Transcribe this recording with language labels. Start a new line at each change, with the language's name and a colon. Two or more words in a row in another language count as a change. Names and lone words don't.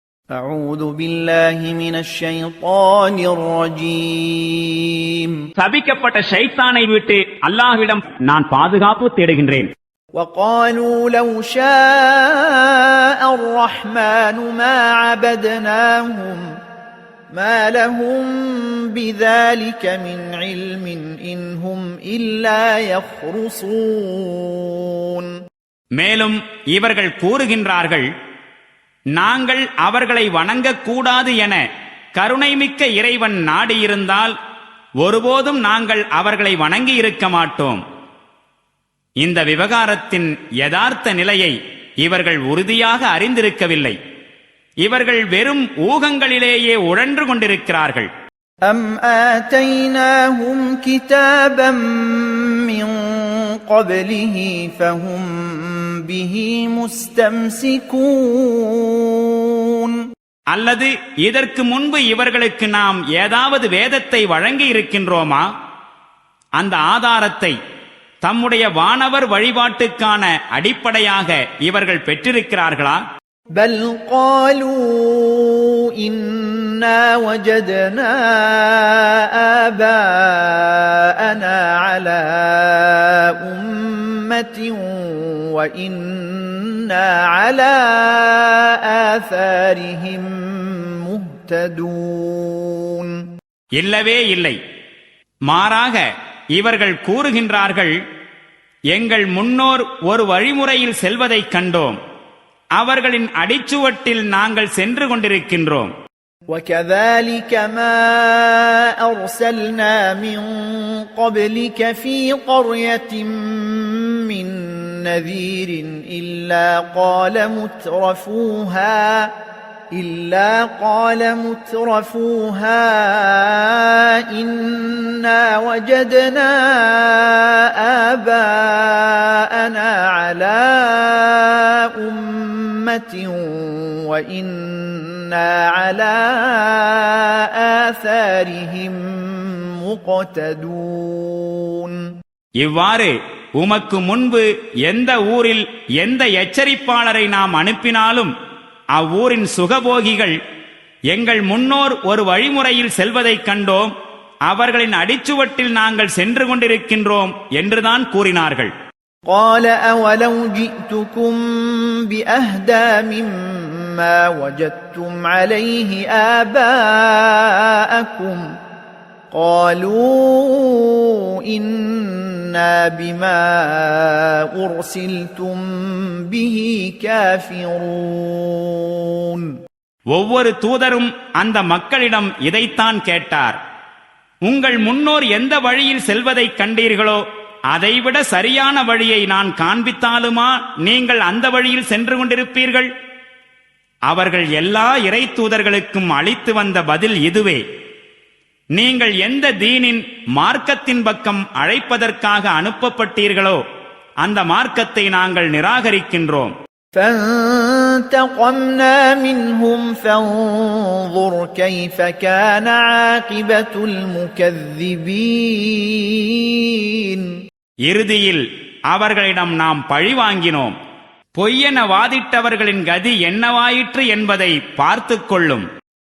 Arabic: أعوذ بالله من الشيطان الرجيم
Tamil: சபிக்கப்பட்ட ஷைத்தானை விட்டு அல்லாஹ்விடம் நான் பாதுகாப்பு தேடுகின்றேன்.
Arabic: وقالوا لو شاء الرحمن ما عبدناهم ما لهم بذلك من علم إن هم إلا يخرصون.
Tamil: மேலும் இவர்கள் கூறுகின்றார்கள், நாங்கள் அவர்களை வணங்கக்கூடாது என கருணைமிக்க இறைவன் நாடியிருந்தால் ஒருபோதும் நாங்கள் அவர்களை வணங்கி இருக்க மாட்டோம். இந்த விவகாரத்தின் யதார்த்த நிலையை இவர்கள் உறுதியாக அறிந்திருக்கவில்லை. இவர்கள் வெறும் ஊகங்களிலேயே உழன்று கொண்டிருக்கிறார்கள்.
Arabic: أم آتيناهم كتابا من قبله فهم به مستمسكون.
Tamil: அல்லது இதற்கு முன்பு இவர்களுக்கு நாம் ஏதாவது வேதத்தை வழங்கி இருக்கின்றோமா? அந்த ஆதாரத்தை தம்முடைய வானவர் வழிபாட்டுக்கான அடிப்படையாக இவர்கள் பெற்றிருக்கிறார்களா?
Arabic: بل قالوا إنا وجدنا آباءنا على أمة وإنا على آثارهم مهتدون.
Tamil: இல்லவே இல்லை. மாறாக இவர்கள் கூறுகின்றார்கள், எங்கள் முன்னோர் ஒரு வழிமுறையில் செல்வதைக் கண்டோம், அவர்களின் அடிச்சுவட்டில் நாங்கள் சென்று கொண்டிருக்கின்றோம்.
Arabic: وكذلك ما أرسلنا من قبلك في قرية من نذير إلا قال مترفوها إنا وجدنا آباءنا على أمة وإنا على آثارهم مقتدون.
Tamil: இவ்வாறு உமக்கு முன்பு எந்த ஊரில் எந்த எச்சரிப்பாளரை நாம் அனுப்பினாலும் அவ்வூரின் சுகபோகிகள் எங்கள் முன்னோர் ஒரு வழிமுறையில் செல்வதைக் கண்டோம், அவர்களின் அடிச்சுவட்டில் நாங்கள் சென்று கொண்டிருக்கின்றோம் என்றுதான் கூறினார்கள்.
Arabic: قال أولو جئتكم بأهدى مما وجدتم عليه آباءكم قالوا إنا بما أرسلتم به كافرون.
Tamil: ஒவ்வொரு தூதரும் அந்த மக்களிடம் இதைத்தான் கேட்டார். உங்கள் முன்னோர் எந்த வழியில் செல்வதைக் கண்டீர்களோ அதைவிட சரியான வழியை நான் காண்பித்தாலுமா நீங்கள் அந்த வழியில் சென்று கொண்டிருப்பீர்கள்? அவர்கள் எல்லா இறை தூதர்களுக்கும் அளித்து வந்த பதில் இதுவே, நீங்கள் எந்த தீனின் மார்க்கத்தின் பக்கம் அழைப்பதற்காக அனுப்பப்பட்டீர்களோ அந்த மார்க்கத்தை நாங்கள் நிராகரிக்கின்றோம்.
Arabic: فانتقمنا منهم فانظر كيف كان عاقبة المكذبين.
Tamil: இறுதியில் அவர்களிடம் நாம் பழி வாங்கினோம். பொய்யென வாதிட்டவர்களின் கதி என்னவாயிற்று என்பதை பார்த்துக் கொள்ளும்.